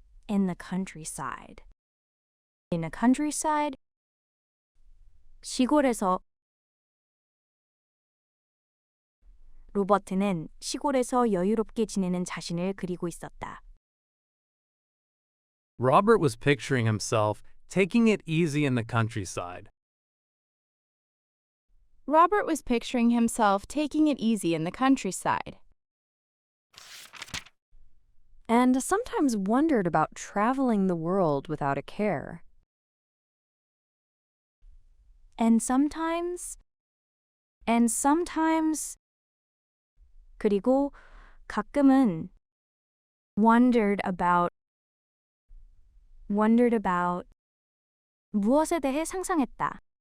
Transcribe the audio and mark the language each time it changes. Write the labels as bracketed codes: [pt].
[en] In the countryside. [ko] 시골에서 로버트는 시골에서 여유롭게 지내는 자신을 그리고 있었다. [en] Robert was picturing himself taking it easy in the countryside. Robert was picturing himself taking it easy in the countryside. And sometimes wondered about traveling the world without a care. And sometimes [ko] 그리고 가끔은 [en] wondered about [ko] 무엇에 대해 상상했다.